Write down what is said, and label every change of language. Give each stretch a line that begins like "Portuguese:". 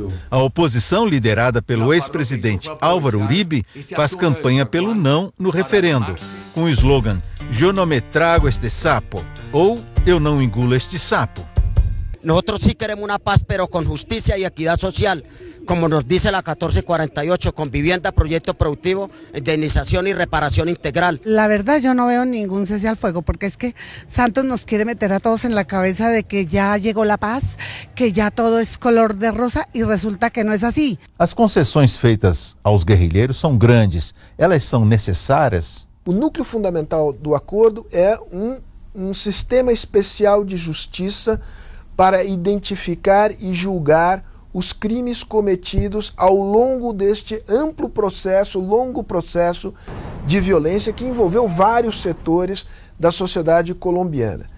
Portuguese: A oposição, liderada pelo ex-presidente Álvaro Uribe, faz campanha pelo não no referendo, com o slogan "Eu não me trago este sapo" ou "Eu não engulo este sapo".
Spanish: Nosotros sí queremos una paz, pero con justicia y equidad social, como nos dice la 1448, con vivienda, proyecto productivo, indemnización y reparación integral. La verdad yo no veo ningún cese al fuego, porque es que Santos nos quiere meter a todos en la cabeza de que ya llegó la paz, que ya todo es color de rosa, e
Portuguese: resulta que não é assim. As concessões feitas aos guerrilheiros são grandes. Elas são necessárias? O núcleo fundamental do acordo é um sistema especial de justiça para identificar e julgar os crimes cometidos ao longo deste longo processo de violência que envolveu vários setores da sociedade colombiana.